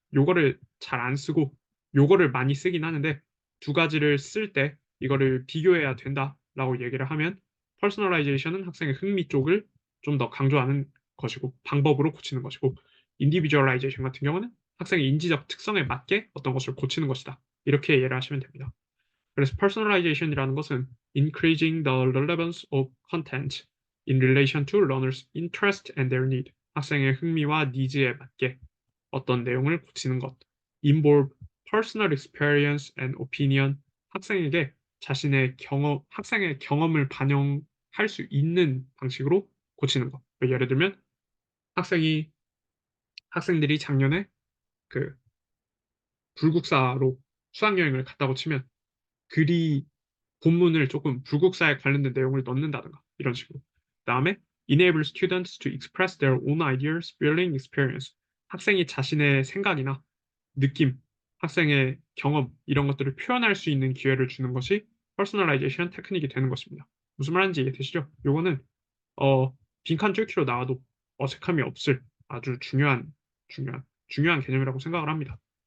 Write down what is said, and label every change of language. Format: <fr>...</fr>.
<ko>요거를 잘 안 쓰고 요거를 많이 쓰긴 하는데 두 가지를 쓸 때 이거를 비교해야 된다라고 얘기를 하면 퍼스널라이제이션은 학생의 흥미 쪽을 좀 더 강조하는 것이고 방법으로 고치는 것이고 인디비주얼라이제이션 같은 경우는 학생의 인지적 특성에 맞게 어떤 것을 고치는 것이다. 이렇게 이해를 하시면 됩니다. 그래서</ko> <en>personalization이라는</en> <ko>것은</ko> <en>increasing the relevance of content in relation to learners' interest and their need.</en> <ko>학생의 흥미와 니즈에 맞게 어떤 내용을 고치는 것.</ko> <en>involve personal experience and opinion.</en> <ko>학생에게 자신의 학생의 경험을 반영할 수 있는 방식으로 고치는 것. 예를 들면 학생들이 작년에 그 불국사로 수학여행을 갔다고 치면 글이 본문을 조금 불국사에 관련된 내용을 넣는다든가 이런 식으로. 그다음에</ko> <en>enable students to express their own ideas, feeling, experience.</en> <ko>학생이 자신의 생각이나 느낌, 학생의 경험 이런 것들을 표현할 수 있는 기회를 주는 것이 퍼스널라이제이션 테크닉이 되는 것입니다. 무슨 말인지 이해되시죠? 요거는 빈칸 뚫기로 나와도 어색함이 없을 아주 중요한 개념이라고 생각을 합니다.</ko>